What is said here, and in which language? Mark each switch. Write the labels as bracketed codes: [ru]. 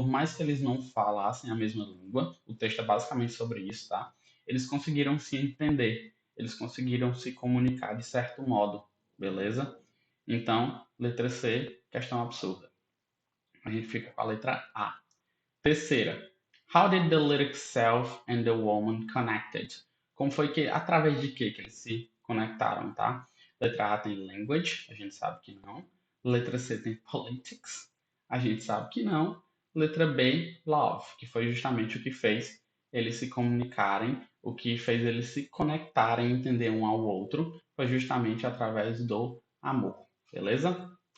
[pt] Por mais que eles não falassem a mesma língua, o texto é basicamente sobre isso, tá? Eles conseguiram se entender, eles conseguiram se comunicar de certo modo, beleza? Então, letra C, questão absurda. A gente fica com a letra A. Terceira. [en] How did the lyric self and the woman connected? [pt] Como foi que, através de que eles se conectaram, tá? Letra A tem language, a gente sabe que não. Letra C tem politics, a gente sabe que não. Letra B, love, que foi justamente o que fez eles se comunicarem, o que fez eles se conectarem, entender um ao outro, foi justamente através do amor, beleza?